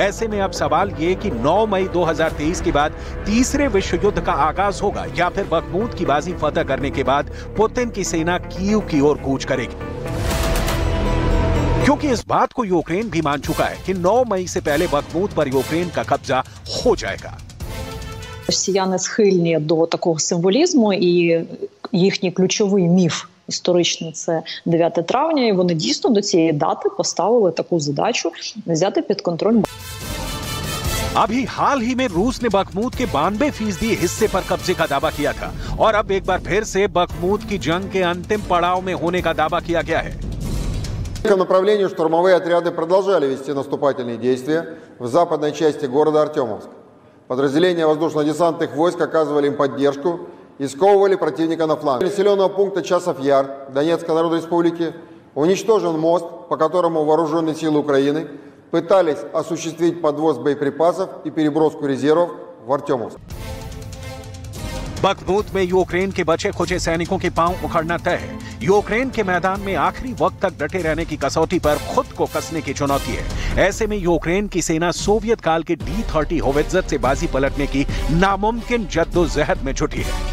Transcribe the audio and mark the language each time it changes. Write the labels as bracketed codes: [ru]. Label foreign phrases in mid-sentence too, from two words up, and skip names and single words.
[hi] ऐसे में अब सवाल ये कि 9 मई 2023 के बाद तीसरे विश्व युद्ध का आगाज होगा या फिर बखमूत की बाजी फतह करने के बाद पुतिन की सेना कीव की ओर कूच करेगी, क्योंकि इस बात को यूक्रेन भी मान चुका है कि 9 मई से पहले बखमूत पर यूक्रेन का कब्जा हो जाएगा। [uk] Росіяни схильні до такого символізму, і їхній ключовий міф історичний – це 9 травня, і вони дійсно до цієї дати поставили таку задачу взяти під контроль. [hi] अभी हाल ही में रूस ने बखमूत के 92% हिस्से पर कब्जे का दावा किया था और अब एक बार फिर से बखमूत की जंग के अंतिम पड़ाव में होने का दावा किया गया है। [ru] По направлению штурмовые отряды продолжали вести наступательные действия в западной части города Артемовск. Подразделения воздушно-десантных войск оказывали им поддержку и сковывали противника на фланге. Населенного пункта Часов Яр Донецкой Народной Республики уничтожен мост, по которому вооруженные силы Украины пытались осуществить подвоз боеприпасов и переброску резервов в Артемовск. [hi] बखमूत में यूक्रेन के बचे खुचे सैनिकों के पांव उखड़ना तय है। यूक्रेन के मैदान में आखिरी वक्त तक डटे रहने की कसौटी पर खुद को कसने की चुनौती है। ऐसे में यूक्रेन की सेना सोवियत काल के D-30 होवित्जर से बाजी पलटने की नामुमकिन जद्दोजहद में जुटी है।